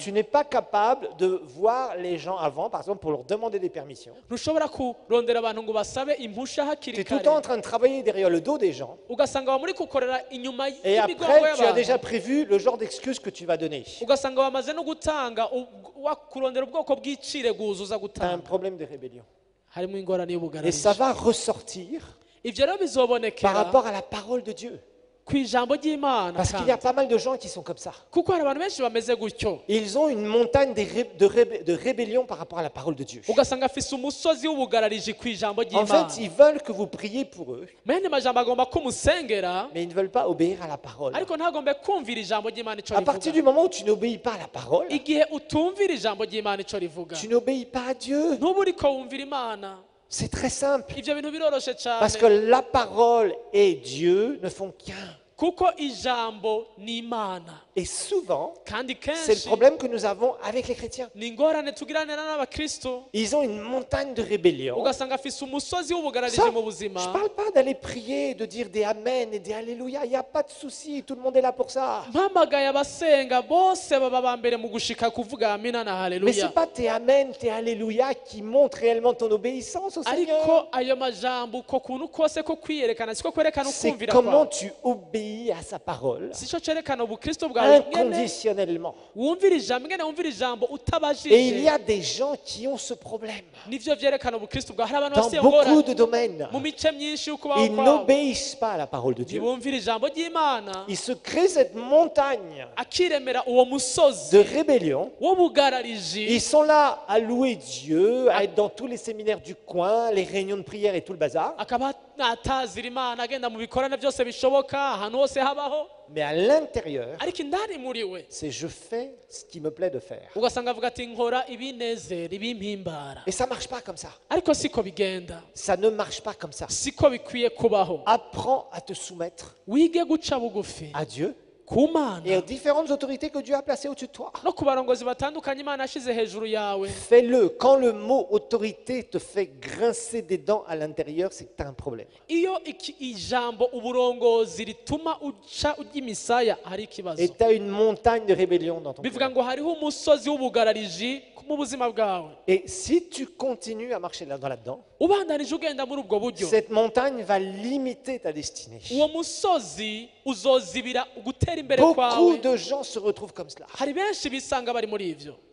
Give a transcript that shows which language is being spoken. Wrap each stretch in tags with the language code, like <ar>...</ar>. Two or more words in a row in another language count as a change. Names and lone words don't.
<fr>Tu n'es pas capable de voir les gens avant, par exemple, pour leur demander des permissions.</fr> <rn>ntushobora kurondera abantu ngo basabe impusha</rn> <fr>Tu</fr> <rn>hakiri</rn> <fr>es tout le temps en</fr> <rn>kare</rn> <fr>train de travailler derrière le dos des gens.</fr> <rn>ugasanga wa muri gukorera inyuma</rn> <fr>Et</fr> <rn>y'imigongo</rn> <fr>après, tu as</fr> <rn>y'abantu</rn> <fr>déjà prévu le genre d'excuses que tu vas donner.</fr> <rn>ugasanga wamaze no gutanga kurondera ubwoko bw'icire guzuza</rn> <fr>Tu as un</fr> <rn>gutanga.</rn> <fr>problème de rébellion.</fr> <rn>harimo ingorane</rn> <fr>Et ça</fr> <rn>y'ubugararije.</rn> <fr>va ressortir</fr> <rn>ibyo rero</rn> <fr>par</fr> <rn>bizobonekera</rn> <fr>rapport à la parole de Dieu.</fr> <rn>ku ijambo ry'Imana</rn> <fr>Parce qu'il y a pas mal de gens qui sont comme ça.</fr> <rn>kuko hari abantu benshi bameze gutyo</rn> <fr>Ils ont une montagne de rébellion par rapport à la parole de Dieu.</fr> <rn>ugasanga afise umusozi w'ubugarariji ku ijambo</rn> <fr>En</fr> <rn>ry'Imana</rn> <fr>fait, ils veulent que vous priez pour eux,</fr> <rn>mene majambo agomba kumusengera</rn> <fr>mais ils ne veulent pas obéir à la parole.</fr> <rn>ariko ntagombe kumvira ijambo ry'Imana ico</rn> <fr>À partir</fr> <rn>rivuga</rn> <fr>du moment où tu n'obéis pas à la parole,</fr> <rn>igihe utumvira ijambo ry'Imana ico rivuga</rn> <fr>tu n'obéis pas à Dieu.</fr> <rn>ntuba uriko wumvira Imana</rn> <fr>C'est très simple.</fr> <rn>ivyo bintu biroroshe</rn> <fr>Parce que</fr> <rn>cyane</rn> <fr>la parole et Dieu ne font qu'un.</fr> <rn>kuko ijambo ni Imana</rn> <fr>Et souvent,</fr> <rn>kandi</rn> <fr>c'est le</fr> <rn>kenshi</rn> <fr>problème que nous avons avec les chrétiens.</fr> <rn>ni ingorane tugiranira n'abakristo</rn> <fr>Ils ont une montagne de rébellion.</fr> <rn>ugasanga afise umusozi</rn> <fr>Ça,</fr> <rn>w'ubugarariji mu buzima</rn> <fr>je ne parle pas d'aller prier, de dire des amen et des alléluia. Il n'y a pas de souci. Tout le monde est là pour ça.</fr> <rn>mpamagaye abasenga bose baba ba mbere mu gushika kuvuga amina na</rn> <fr>Mais ce</fr> <rn>haleluya</rn> <fr>n'est pas tes amen, tes alléluia qui montrent réellement ton obéissance au</fr> <rn>ariko</rn> <fr>Seigneur.</fr> <rn>ayo majambo uko kuntu kose ko kwiyerekana siko kwerekana</rn> <fr>C'est</fr> <rn>ukumvira</rn> <fr>comment</fr> <rn>kwawe</rn> <fr>tu obéis à sa parole</fr> <rn>sico cerekana ubukristo bwawe ngene</rn> <fr>inconditionnellement.</fr> <rn>wumvira ijambo ngene wumvira ijambo</rn> <fr>Et il y</fr> <rn>utabajije</rn> <fr>a des gens qui ont ce problème</fr> <rn>nivyo vyerekana ubukristo bwawe hari abantu</rn> <fr>dans</fr> <rn>bafite iyo</rn> <fr>beaucoup</fr> <rn>ngorane</rn> <fr>de domaines.</fr> <rn>mu mice myinshi y'ukubaho</rn> <fr>Ils</fr> <rn>kwabo</rn> <fr>n'obéissent pas à la parole de Dieu.</fr> <rn>ntibumvira ijambo ry'Imana</rn> <fr>Ils se créent cette montagne</fr> <rn>akiremera uwo musozi</rn> <fr>de rébellion.</fr> <rn>w'ubugarariji</rn> <fr>Ils sont là à louer Dieu, à être dans tous les séminaires du coin, les réunions de prière et tout le bazar.</fr> <rn>akaba atazira Imana agenda mu bikorane byose bishoboka ahantu hose habaho</rn> <fr>Mais à l'intérieur,</fr> <rn>ariko indani muri we</rn> <fr>c'est je fais ce qui me plaît de faire.</fr> <rn>ugasanga avuga ati nkora ibinezera ibimpimbara</rn> <fr>Et ça ne marche pas comme ça.</fr> <rn>ariko siko bigenda</rn> <fr>Ça ne marche pas comme ça.</fr> <rn>siko bikwiye kubaho</rn> <fr>Apprends à te soumettre</fr> <rn>wige guca bugufi</rn> <fr>à Dieu</fr> <rn>ku Mana</rn> <fr>et aux différentes autorités que Dieu a placées au-dessus de toi.</fr> <rn>no ku barongozi batandukanye Imana yashize hejuru yawe</rn> <fr>Fais-le. Quand le mot autorité te fait grincer des dents à l'intérieur, c'est que tu as un problème.</fr> <rn>iyo ijambo uburongozi rituma uca ujya imisaya hari ikibazo</rn> <fr>Et tu as une montagne de rébellion dans ton</fr> <rn>bivuga</rn> <fr>cœur.</fr> <rn>ngo hariho umusozi w'ubugarariji mu buzima bwawe</rn> <fr>Et si tu continues à marcher là-dedans,</fr> <rn>ubandanije ugenda muri ubwo buryo</rn> <fr>cette montagne va limiter ta destinée.</fr> <rn>uwo musozi uzozibira gutera imbere</rn> <fr>Beaucoup</fr> <rn>kwawe</rn> <fr>de gens se retrouvent comme cela.</fr> <rn>hari benshi bisanga bari muri ivyo</rn>